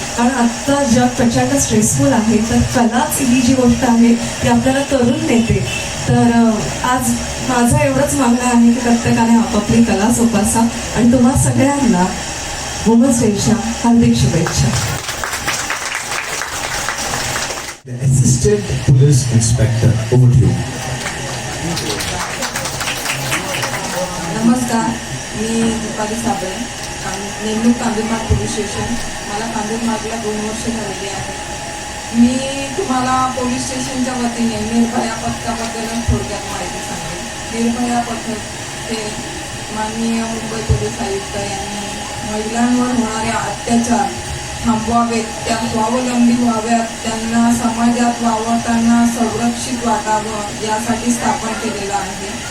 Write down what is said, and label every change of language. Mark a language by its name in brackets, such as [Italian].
[Marathi] कारण आत्ता जग प्रचंड स्ट्रेसफुल आहे, तर कलाच ही जी गोष्ट आहे ती आपल्याला तरुण नेते. तर आज माझं एवढंच मागणं आहे की प्रत्येकाने आपापली कला जोपासा आणि तुम्हा सगळ्यांना वुमन्स डेच्या हार्दिक शुभेच्छा. [English] The Assistant Police Inspector, over to you. [Marathi] नमस्कार, मी दीपाली साबळे, नेमणूक कांजूरमार्ग पोलीस स्टेशन. मला कांजूरमार्गला 2 वर्ष झालेली आहे. मी तुम्हाला पोलीस स्टेशनच्या वतीने निर्भया पथकाबद्दल थोडक्यात माहिती सांगेन. निर्भया पथक हे माननीय मुंबई पोलीस आयुक्त यांनी महिलांवर होणारे अत्याचार थांबवावेत, त्या स्वावलंबी व्हाव्यात, त्यांना समाजात वावरताना संरक्षित वाटावं यासाठी स्थापन केलेलं आहे.